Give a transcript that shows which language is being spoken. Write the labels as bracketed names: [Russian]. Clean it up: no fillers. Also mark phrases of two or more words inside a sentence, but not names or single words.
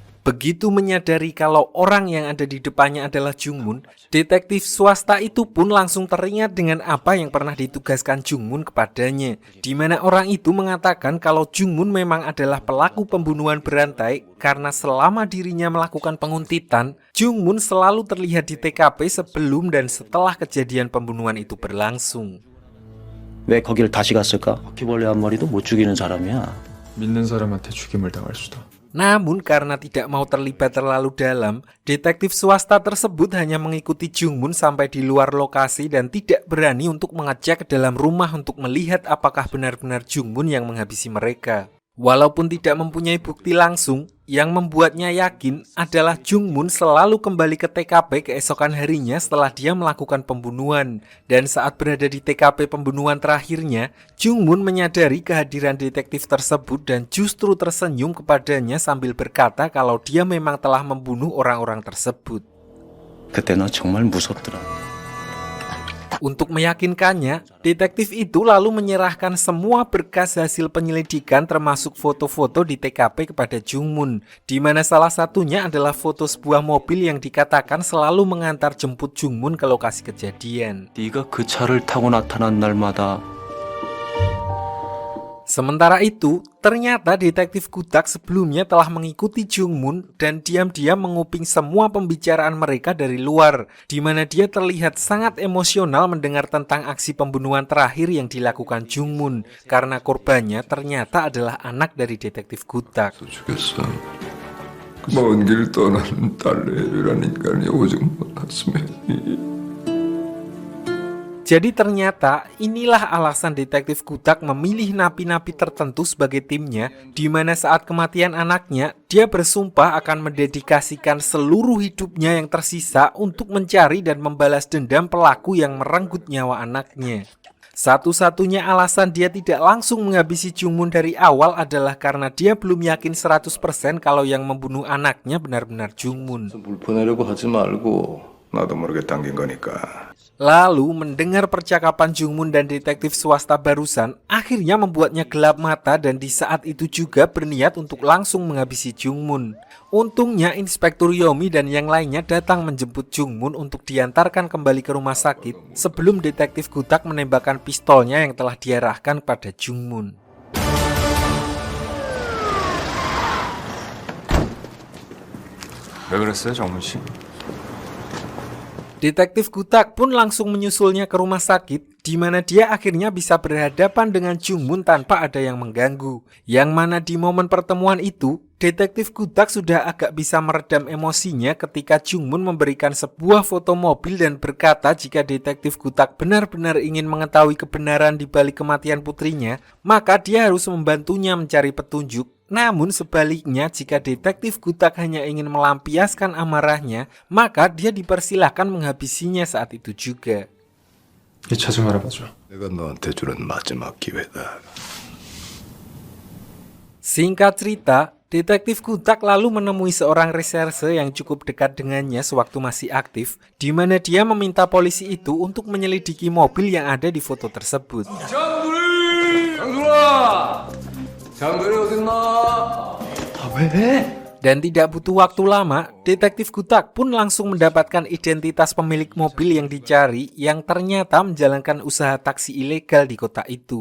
[Indonesian] Begitu menyadari kalau orang yang ada di depannya adalah Jungmun, detektif swasta itu pun langsung teringat dengan apa yang pernah ditugaskan Jungmun kepadanya, di mana orang itu mengatakan kalau Jungmun memang adalah pelaku pembunuhan berantai karena selama dirinya melakukan penguntitan, Jungmun selalu terlihat di TKP sebelum dan setelah kejadian pembunuhan itu berlangsung. [Korean] 왜 거길 다시 갔을까? 바퀴벌레 한 마리도 못 죽이는 사람이야. 믿는 사람한테 죽임을 당할 수도. [Indonesian] Namun karena tidak mau terlibat terlalu dalam, detektif swasta tersebut hanya mengikuti Jungmun sampai di luar lokasi dan tidak berani untuk mengecek ke dalam rumah untuk melihat apakah benar-benar Jungmun yang menghabisi mereka. Walaupun tidak mempunyai bukti langsung, yang membuatnya yakin adalah Jungmun selalu kembali ke TKP keesokan harinya setelah dia melakukan pembunuhan. Dan saat berada di TKP pembunuhan terakhirnya, Jungmun menyadari kehadiran detektif tersebut dan justru tersenyum kepadanya sambil berkata kalau dia memang telah membunuh orang-orang tersebut. [Korean] 그때 너 정말 무섭더라. [Indonesian] Untuk meyakinkannya, detektif itu lalu menyerahkan semua berkas hasil penyelidikan termasuk foto-foto di TKP kepada Jungmun, di mana salah satunya adalah foto sebuah mobil yang dikatakan selalu mengantar jemput Jungmun ke lokasi kejadian. [Korean] 네가 그 차를 타고 나타난 날마다 [Indonesian] Sementara itu, ternyata detektif Kutak sebelumnya telah mengikuti Jungmun dan diam-diam menguping semua pembicaraan mereka dari luar, di mana dia terlihat sangat emosional mendengar tentang aksi pembunuhan terakhir yang dilakukan Jungmun, karena korbannya ternyata adalah anak dari detektif Kutak. [Korean] 죽였어. 먼 길 떠난 딸내미란 인간이 오직 못났으면. [Indonesian] Jadi ternyata inilah alasan detektif Kutak memilih napi-napi tertentu sebagai timnya, di mana saat kematian anaknya, dia bersumpah akan mendedikasikan seluruh hidupnya yang tersisa untuk mencari dan membalas dendam pelaku yang merenggut nyawa anaknya. Satu-satunya alasan dia tidak langsung menghabisi Jungmun dari awal adalah karena dia belum yakin 100% kalau yang membunuh anaknya benar-benar Jungmun. [Korean] 물 보내려고 하지 말고. 나도 모르게 당긴 거니까. [Indonesian] Lalu mendengar percakapan Jungmun dan detektif swasta barusan akhirnya membuatnya gelap mata dan di saat itu juga berniat untuk langsung menghabisi Jungmun. Untungnya Inspektur Yomi dan yang lainnya datang menjemput Jungmun untuk diantarkan kembali ke rumah sakit sebelum detektif Kutak menembakkan pistolnya yang telah diarahkan pada Jungmun. [Korean] 왜 그랬어요, 정문 씨? [Indonesian] Detektif Kutak pun langsung menyusulnya ke rumah sakit, di mana dia akhirnya bisa berhadapan dengan Jungmun tanpa ada yang mengganggu. Yang mana di momen pertemuan itu, detektif Kutak sudah agak bisa meredam emosinya ketika Jungmun memberikan sebuah foto mobil dan berkata jika detektif Kutak benar-benar ingin mengetahui kebenaran di balik kematian putrinya, maka dia harus membantunya mencari petunjuk. Namun sebaliknya, jika detektif Kutak hanya ingin melampiaskan amarahnya, maka dia dipersilahkan menghabisinya saat itu juga. [Korean] 이 차 좀 알아봐줘. 내가 너한테 주는 마지막 기회다. [Indonesian] Singkat cerita, detektif Kutak lalu menemui seorang reserse yang cukup dekat dengannya sewaktu masih aktif, di mana dia meminta polisi itu untuk menyelidiki mobil yang ada di foto tersebut. Dan tidak butuh waktu lama, detektif Kutak pun langsung mendapatkan identitas pemilik mobil yang dicari yang ternyata menjalankan usaha taksi ilegal di kota itu.